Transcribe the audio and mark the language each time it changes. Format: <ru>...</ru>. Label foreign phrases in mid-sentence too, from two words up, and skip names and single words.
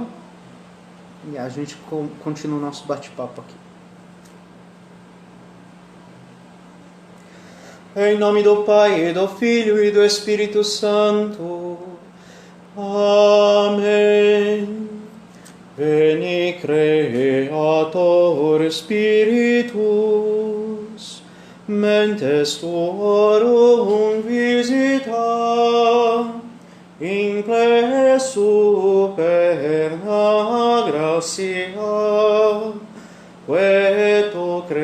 <pt>E a gente continua o nosso bate-papo aqui. Em nome do Pai, e do Filho e do Espírito Santo. Amém.</pt> <la>Veni Creator Spiritus, mentes tuorum visita, incle superna gratia, que tu</la>